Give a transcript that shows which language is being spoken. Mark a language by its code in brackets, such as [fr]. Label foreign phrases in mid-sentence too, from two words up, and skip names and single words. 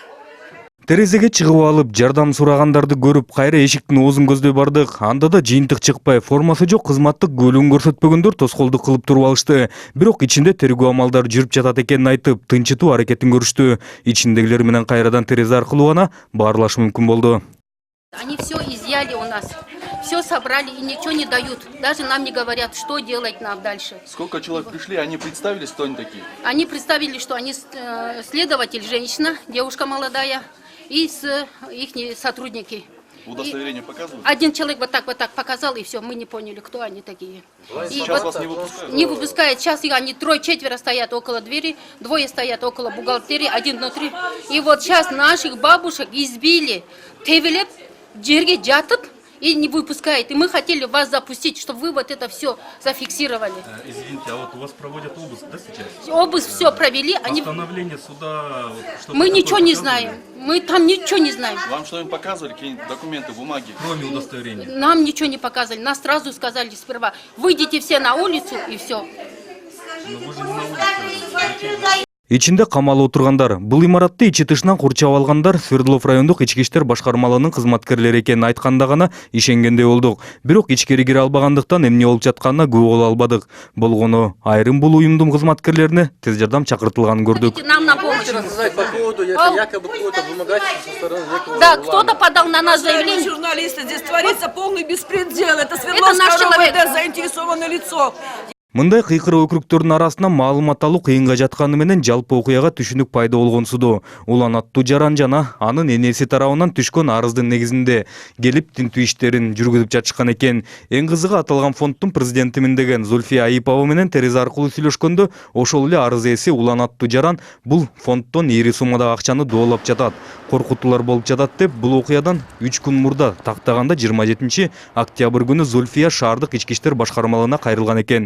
[ky] Терезеге чыгып алып, жардам сурагандарды көрүп, кайра эшиктин оозун көздөй бардык. Анда да жыйынтык чыкпай, формасы жок кызматтык күбөлүгүн көрсөтпөгөндөр тоскоолдук кылып туруп алышты. Бирок ичинде тергөө амалдары жүрүп жатат экенин айтып, тынчытуу аракетин көрүштү. Ичиндегилер менен кайрадан терезе аркылуу гана баарлаш мүмкүн болду. [ru] Они все изъяли у нас. все собрали и ничего не дают. Даже нам не говорят, что делать нам дальше. Сколько человек пришли, они представились, кто они такие? Они представили, что они следователь, женщина, девушка молодая, и их сотрудники. Удостоверение показывают? Один человек вот так показал, и все, мы не поняли, кто они такие. Сейчас вас не выпускают? Не выпускают. Сейчас они трое-четверо стоят около двери, двое стоят около бухгалтерии, один внутри. И вот сейчас наших бабушек избили, [ky] тевелеп, жерге жатып, [ru] и не выпускает. И мы хотели вас запустить, чтобы вы вот это все зафиксировали. Извините, а вот у вас проводят обыск, да, сейчас? Обыск все провели. Постановление суда... вот, что-то Мы такое ничего не показывали? знаем. Мы там ничего не знаем. Вам что-нибудь показывали, какие-нибудь документы, бумаги? Кроме удостоверения. Нам ничего не показали. Нас сразу сказали сперва, выйдите все на улицу и все. Но вы же не на улице. Зачем? [ky] Ичинде камалып отургандар, бул имаратты ичи тышынан курчап алгандар Свердлов райондук ички иштер башкармалыгынын кызматкерлери экенин айтканда гана ишенгендей болдук. Бирок ичкери кире албагандыктан эмне болуп жатканына күбө боло албадык. Болгону айрым бул уюмдун кызматкерлерине тез жардам чакыртылганын көрдүк. [ru] Нам на помощь. Знать по поводу, если якобы какое-то вымогательство со стороны некого Да, кто-то подал на нас заявление. Журналисты, здесь творится полный беспредел. Это Свердловское наш человек. РОВД заинтересованное лицо. [ky] Мындай кыйкыр өкрүктөрдүн арасынан маалымат алуу кыйынга жатканы менен жалпы окуяга түшүнүк пайда болгонсуду. Улан аттуу жаран жана анын энеси тарабынан түшкөн арыздын негизинде келип тинтүү иштерин жүргүзүп жатышкан экен. Эң кызыгы аталган фонддун президентимин деген Зульфия Айыпова менен терезе аркылуу сүйлөшкөндө ошол эле арыз ээси Улан аттуу жаран бул фонддон ири суммадагы акчаны доолап жатат, коркутуулар болуп жатат деп бул окуядан 3 күн мурда тактаганда 27 октябрь күнү Зульфия шаардык ички иштер башкармалыгына кайрылган экен.